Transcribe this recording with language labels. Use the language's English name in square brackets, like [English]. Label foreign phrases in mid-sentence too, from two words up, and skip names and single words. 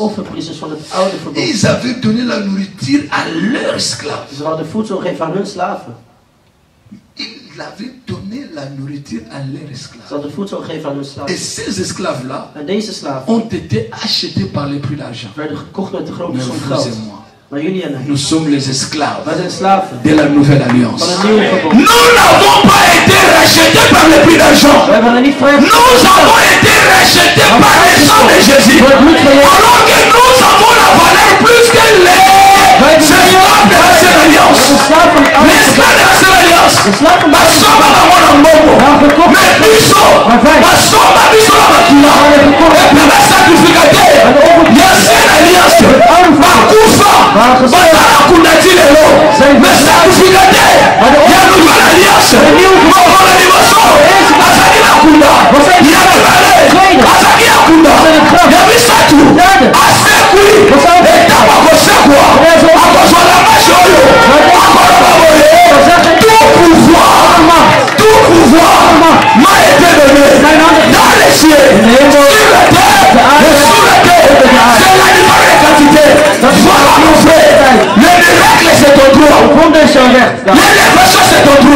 [Dutch] offerpriesters van het oude verbond, [French] ils avaient donné la nourriture à leurs esclaves. [Dutch] ze hadden voedsel gegeven aan hun slaven. [French] Ils avaient donné la nourriture à leurs [Dutch] Ze [French] esclaves. [Dutch] hadden voedsel gegeven aan hun [French] Et [Dutch] slaven. [French] ces esclaves-là [Dutch] En deze slaven [French] ont été achetés par les prix d'argent. [Dutch] werden gekocht met de grote [French] Mais [Dutch] som [French] vous [Dutch] geld. [French] et moi, [Dutch] Maar jullie en [French] nous sommes les esclaves [Dutch] wij zijn slaven [French] de la nouvelle alliance. [Dutch] van het nieuwe verbond. [French] Nous n'avons pas été rachetés par le prix d'argent. [Dutch] We hebben er niet vrij [French] Nous avons été rachetés par le sang de Jésus. Alors que nous avons la valeur plus que les esclaves de l'ancienne alliance. Les esclaves de l'ancienne alliance. [Lingala] Basomba bango na mbongo. Mais biso, basomba biso na makila. [French] Et puis les sacrificateurs, l'ancienne alliance, [Lingala] bakufa, bazala kundati lelo. [French] Mais sacrificateurs, [Lingala] ya [French] nouvelle alliance, [Lingala] mokola liboso, azali na kunda. Ya mibale, azali na kunda. Ya misatu, asekwi. Etama kosekwa, akozwa la mashi oyo, akoloba boye. [French] Tout pouvoir m'a été donné dans les cieux, sur la terre et sous la terre. C'est l'animal de quantité. Voilà mon frère. Le miracle c'est ton droit. L'élévation c'est ton droit.